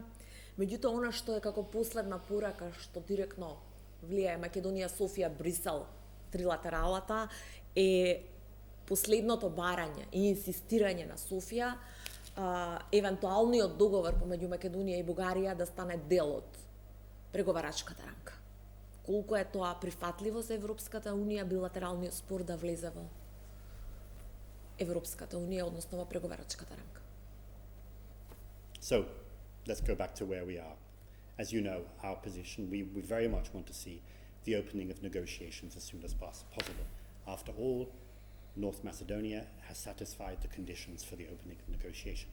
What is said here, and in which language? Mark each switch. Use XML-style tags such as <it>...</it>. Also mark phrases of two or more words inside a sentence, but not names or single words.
<mk>Меѓутоа, она што е како последна порака што директно влијае Македонија, Софија, Брисел, трилатералата, е последното барање и инсистирање на Софија евентуалниот договор помеѓу Македонија и Бугарија да стане дел од преговарачката рамка. Колку е тоа прифатливо за Европската унија билатералниот спор да влезе во Европската унија, односно во преговарачката рамка?</mk> <en>So, let's go back to where we are. As you know, our position, we very much want to see the opening of negotiations as soon as possible. After all, North Macedonia has satisfied the conditions for the opening of negotiations.</en>